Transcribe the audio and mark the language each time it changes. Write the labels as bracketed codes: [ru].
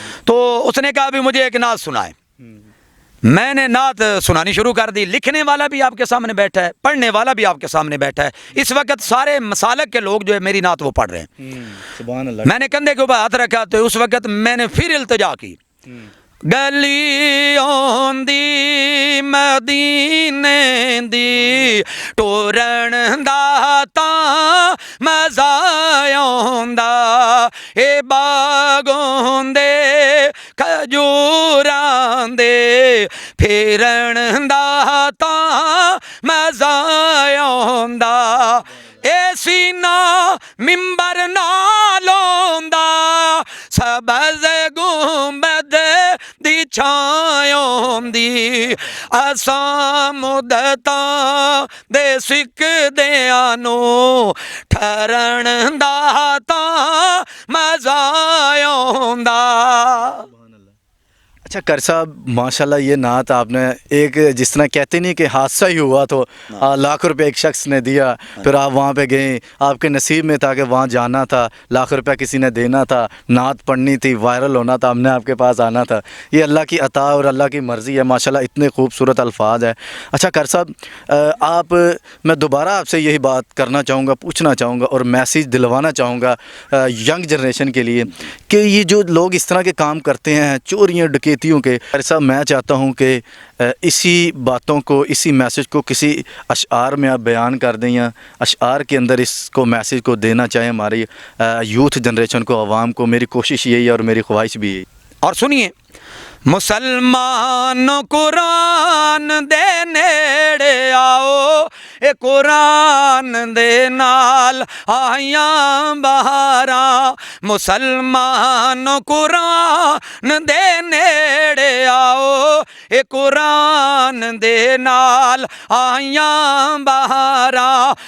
[ur] تو اس نے کہا بھی مجھے ایک نعت سنائے. میں نے نعت سنانی شروع کر دی. لکھنے والا بھی آپ کے سامنے بیٹھا ہے, پڑھنے والا بھی آپ کے سامنے بیٹھا ہے. اس وقت سارے مسالک کے لوگ جو ہے میری نعت وہ پڑھ رہے ہیں. سبحان اللہ. میں نے کندھے کے اوپر ہاتھ رکھا تو اس وقت میں نے پھر التجا کی. [pa] گلیوں دی مدینے دی ٹورن دا تاں مزا آوندا, اے باغوں دے کھجوراں دے پھرن دا تاں مزا آوندا, اے سینا ممبر نالوں دا سبز گنبد دی چھایوں دی, اساں مدتاں دے سکدیاں نو ٹھرن دا تاں مزا آوندا. [ur] اچھا کر صاحب, ماشاءاللہ یہ نعت آپ نے ایک جس طرح کہتے نہیں کہ حادثہ ہی ہوا تو ₹1,00,000 ایک شخص نے دیا, پھر آپ وہاں پہ گئیں, آپ کے نصیب میں تھا کہ وہاں جانا تھا, ₹1,00,000 کسی نے دینا تھا, نعت پڑھنی تھی, وائرل ہونا تھا, ہم نے آپ کے پاس آنا تھا. یہ اللہ کی عطا اور اللہ کی مرضی ہے ماشاءاللہ, اتنے خوبصورت الفاظ ہے. اچھا کر صاحب, میں دوبارہ آپ سے یہی بات کرنا چاہوں گا, پوچھنا چاہوں گا اور میسیج دلوانا چاہوں گا ینگ جنریشن کے لیے کہ یہ جو لوگ اس طرح کے کام کرتے ہیں, چوریاں ڈکیتیوں کے, صاحب میں چاہتا ہوں کہ اسی باتوں کو, اسی میسیج کو کسی اشعار میں آپ بیان کر دیں, یا اشعار کے اندر اس کو میسیج کو دینا چاہیں ہماری یوتھ جنریشن کو, عوام کو. میری کوشش یہی ہے اور میری خواہش بھی یہی. [pa] اور سنیے, مسلمان قرآن دے نیڑے آؤ, اے قرآن دے نال آیاں بہاراں. مسلمان قرآن دے نیڑے آؤ, اے قرآن دے نال آیاں بہاراں.